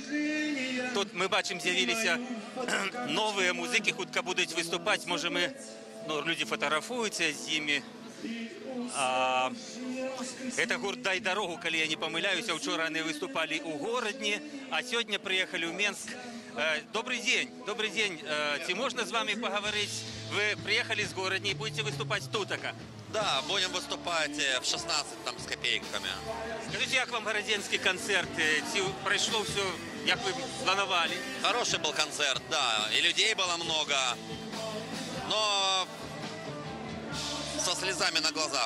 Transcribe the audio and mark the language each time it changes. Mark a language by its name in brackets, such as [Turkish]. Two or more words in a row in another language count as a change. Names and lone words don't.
[Belarusian] Тут мы бачым, з'явіліся новыя музыкі, хутка будуць выступаць, можа мы, людзі фатаграфуюцца з імі. Это гурт «Дай дарогу», калі я не памыляюся, учора яны выступалі ў горадні, а сёння прыехалі ў Менск. [Russian] Добрый день, добрый день. [Belarusian] Ці можна [Russian] з вами поговорить? Вы приехали с городни и будете выступать тут? Да, будем выступать в 16 там с копейками. Скажите, как вам городенский концерт? Прошло все, как вы планировали? Хороший был концерт, да. И людей было много, но со слезами на глазах.